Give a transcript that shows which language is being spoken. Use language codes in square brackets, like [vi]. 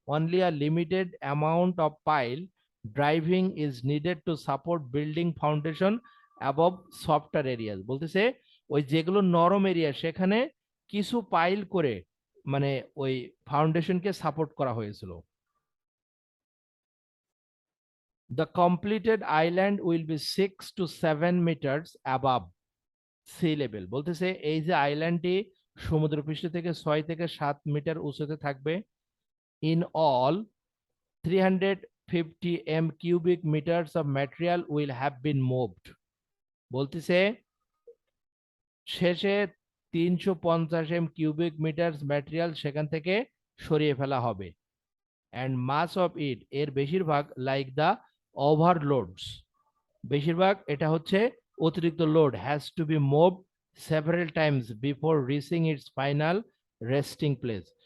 [en] Only a limited amount of pile driving is needed to support building foundation above software areas. [bn] বলতেছে ওই যেগুলো নরম area সেখানে কিছু পাইল করে মানে ওই ফাউন্ডেশনকে সাপোর্ট করা হয়েছিল। [en] The completed island will be 6 to 7 meters above sea level। [bn] বলতেছে এই যে আইল্যান্ডটি সমুদ্রপৃষ্ঠ থেকে 6 থেকে 7 মিটার উঁচুতে থাকবে। [en] In all 350 m cubic meters of material will have been moved। [bn] বলতেছে শেষে 350 m cubic meters ম্যাটেরিয়াল সেখান থেকে সরিয়ে ফেলা হবে। [en] And mass of it, [bn] এর বেশিরভাগ [en] like the overloads, [bn] বেশিরভাগ এটা হচ্ছে অতিরিক্ত load, [en] Has to be move several times before reaching its final resting place.